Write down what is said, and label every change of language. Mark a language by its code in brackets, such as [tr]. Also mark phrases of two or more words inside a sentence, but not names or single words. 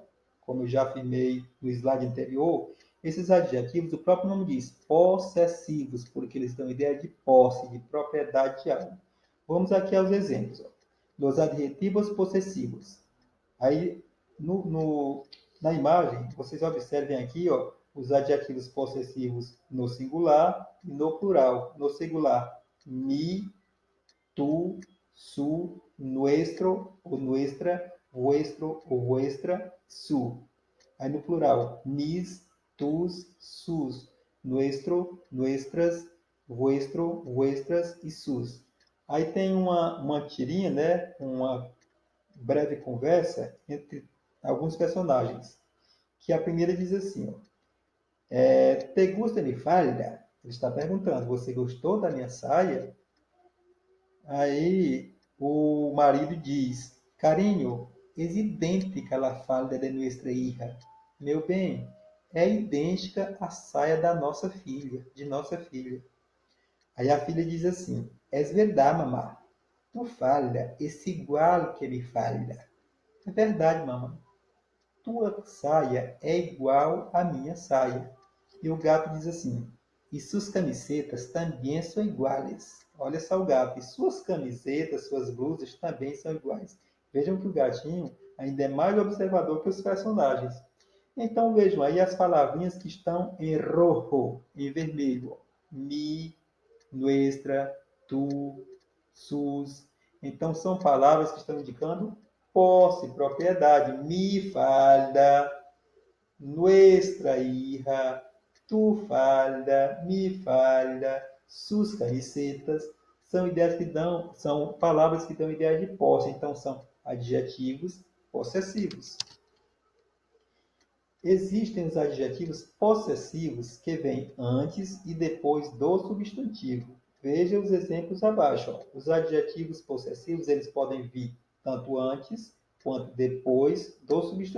[pt] Como eu já afirmei no slide anterior, esses adjetivos, o próprio nome diz, possessivos, porque eles dão ideia de posse, de propriedade de algo. Vamos aqui aos exemplos. Dos adjetivos possessivos. Aí, na imagem, vocês observem aqui, os adjetivos possessivos no singular e no plural. No singular, [es] mi, tu, su, nuestro ou nuestra, vuestro ou vuestra, su. [pt] Aí no plural, [es] mis, tus, sus, nuestro, nuestras, vuestro, vuestras e sus. [pt] Aí tem uma tirinha, né? Uma breve conversa entre alguns personagens. Que a primeira diz assim, [es] te gusta mi falda? [pt] Ele está perguntando, você gostou da minha saia? Aí o marido diz, carinho, [es] es idêntica a falda de nuestra hija. [pt] Meu bem, é idêntica à saia da nossa filha, de nossa filha. Aí a filha diz assim, [es] es verdade, mamá. Tu falda es igual que mi falda. [pt] É verdade, mamãe. Tua saia é igual à minha saia. E o gato diz assim, e suas camisetas também são iguais. Olha só o gato, e suas camisetas, suas blusas também são iguais. Vejam que o gatinho ainda é mais observador que os personagens. Então vejam aí as palavrinhas que estão em rojo, em vermelho. [es] Mi, nuestra, tu, sus. [pt] Então são palavras que estão indicando posse, propriedade. [es] Mi falda, nuestra hija, tu falda, mi falda, sus camisetas. [pt] São ideias que dão, são palavras que dão ideia de posse, então são adjetivos possessivos. Existem os adjetivos possessivos que vêm antes e depois do substantivo. Veja os exemplos abaixo. Os adjetivos possessivos eles podem vir tanto antes quanto depois do substantivo.